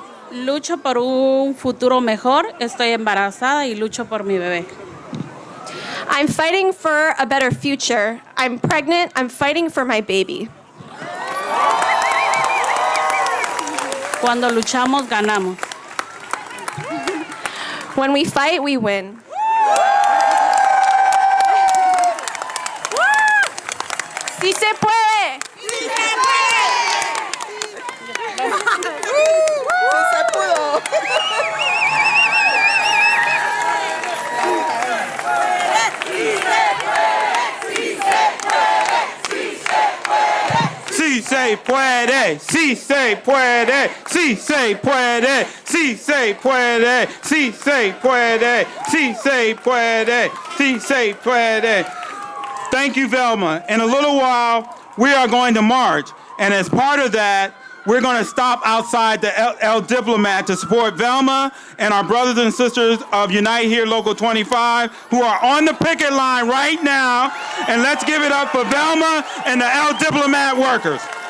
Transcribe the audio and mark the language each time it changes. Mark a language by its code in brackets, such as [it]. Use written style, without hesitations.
[es] Lucho por un futuro mejor. Estoy embarazada y lucho por mi bebé. [en] I'm fighting for a better future. I'm pregnant. I'm fighting for my baby. [es] Cuando luchamos, ganamos. [en] When we fight, we win. [es] ¡Sí se puede! ¡Sí se puede! ¡Sí se pudo! Sí se puede, sí se puede, sí se puede, sí se puede, sí se puede, sí se puede, sí se puede. [en] Thank you, Velma. In a little while, we are going to march. And as part of that, we're going to stop outside the El Diplomat to support Velma and our brothers and sisters of Unite Here Local 25 who are on the picket line right now. And let's give it up for Velma and the El Diplomat workers.